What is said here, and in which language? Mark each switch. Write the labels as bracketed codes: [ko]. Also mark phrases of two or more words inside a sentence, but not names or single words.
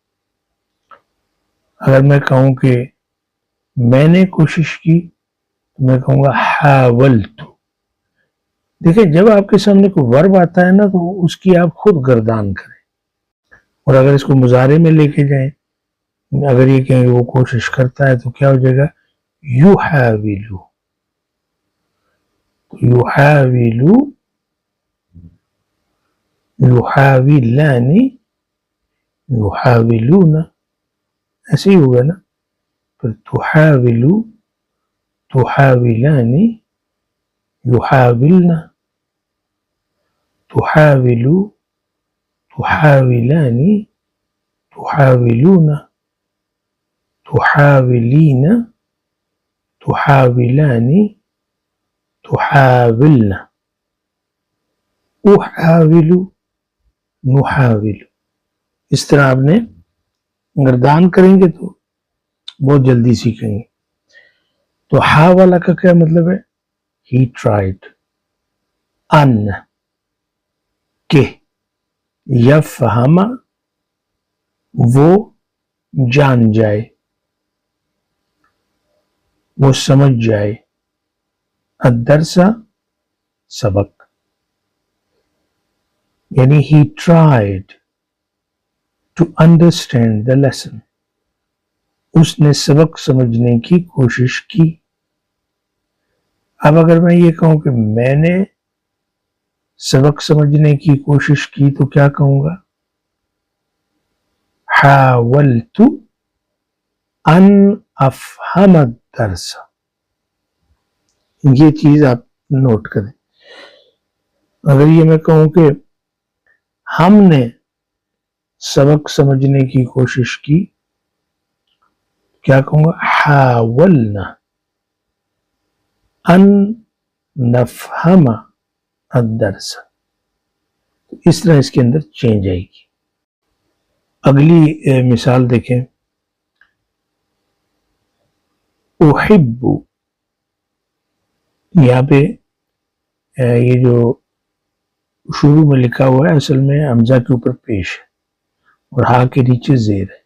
[ur] اگر میں کہوں کہ میں نے کوشش کی تو میں کہوں گا حاولت. دیکھیں جب آپ کے سامنے کوئی ورب آتا ہے نا تو اس کی آپ خود گردان کریں. اور اگر اس کو مضارع میں لے کے جائیں، اگر یہ کہیں وہ کوشش کرتا ہے تو کیا ہو جائے گا؟ [ar] یحاولو. یحاولو، یحاولانی، یحاولون، [ur] ایسے ہی ہوگا نا. [ar] پھر تحاولو، تحاولانی، یحاولنا، تحاولو، تحاولانی، تحاولون، تحاولین، تحاولانی، تحاولنا. احاولو، نحاولو. [ur] اس طرح آپ نے گردان کریں گے تو بہت جلدی سیکھیں گے. تو حاول کا کیا مطلب ہے؟ [en] he tried. [ar] ان کہ یفہم، [ur] وہ جان جائے، وہ سمجھ جائے، الدرس، سبق. [en] یعنی he tried to understand the lesson. [ur] اس نے سبق سمجھنے کی کوشش کی. اب اگر میں یہ کہوں کہ میں نے سبق سمجھنے کی کوشش کی تو کیا کہوں گا؟ [ar] حاولت ان افہم الدرس. [ur] یہ چیز آپ نوٹ کریں. اگر یہ میں کہوں کہ ہم نے سبق سمجھنے کی کوشش کی، کیا کہوں گا؟ [ar] حاولنا ان نفہم الدرس. [ur] اس طرح اس کے اندر چینج آئے گی. اگلی مثال دیکھیں، احب. یہاں پہ یہ جو شروع میں لکھا ہوا ہے، اصل میں حمزہ کے اوپر پیش ہے اور ہا کے نیچے زیر ہے.